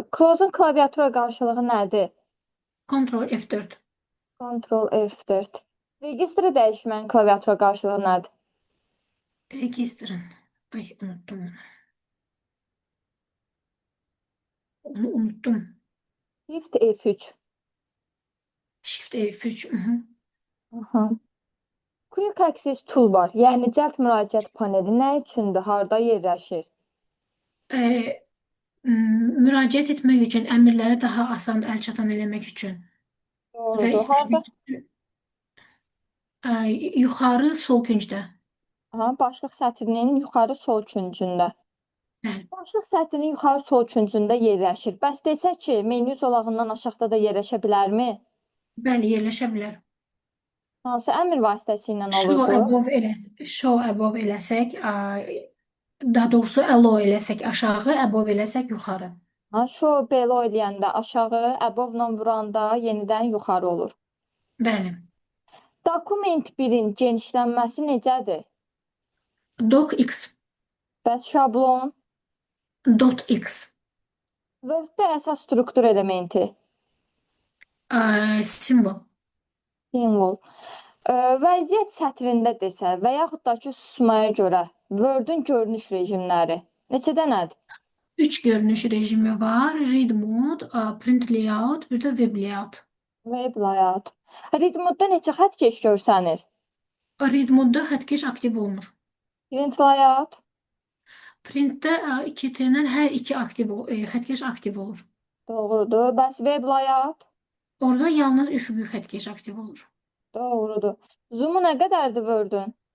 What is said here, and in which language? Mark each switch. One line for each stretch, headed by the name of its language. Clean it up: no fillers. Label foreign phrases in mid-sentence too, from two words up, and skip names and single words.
Azerbaijani: Close-un klaviatura qarşılığı nədir? Ctrl F4. Ctrl F4. Registri dəyişmənin klaviatura qarşılığı nədir? Registrin. Ay, unuttum onu. Onu unuttum. Shift F3. Shift F3. Mhm. Aha. Quick Access Toolbar, yəni cəld müraciət paneli nə üçündür, harda yerləşir? Ə, Müraciət etmək üçün, əmrləri daha asan əlçatan eləmək üçün və Doğrudur. Harda? istədik yuxarı sol küncdə. Aha, başlıq sətrinin yuxarı sol küncündə. Bəli, Başlıq sətrinin yuxarı sol küncündə yerləşir. Bəs desək ki, menyu zolağından aşağıda da yerləşə bilərmi? bəli, yerləşə bilər. Hansı əmr vasitəsilə olur Show bu?
English: above show above
Azerbaijani: eləsək, daha doğrusu allow eləsək aşağı, above eləsək yuxarı. Ha,
English: show below
Azerbaijani: eləyəndə aşağı, above-la vuranda yenidən yuxarı olur. Bəli. Dokument 1-in genişlənməsi necədir? Docx. Bəs şablon? .x. Word-də əsas struktur elementi. Simvol. Simvol. Vəziyyət sətrində desə və yaxud da ki, susmaya görə Word-ün görünüş rejimləri neçə dənədir? 3 görünüş rejimi var.
English: Read mode, print layout,
Azerbaijani: bir də
English: web layout. Web layout.
Azerbaijani: Read mode-da neçə xəttkeş görsənir?
English: Read mode-
Azerbaijani: da xəttkeş aktiv olmur.
English: Print layout.
Azerbaijani: Printdə 2 tənə hər iki xəttkeş aktiv olur. Doğrudur. Bəs
English: web layout?
Azerbaijani: Orada yalnız üfüqi xəttkeş aktiv olur. Doğrudur. Zoom-u nə qədərdir Word-ün?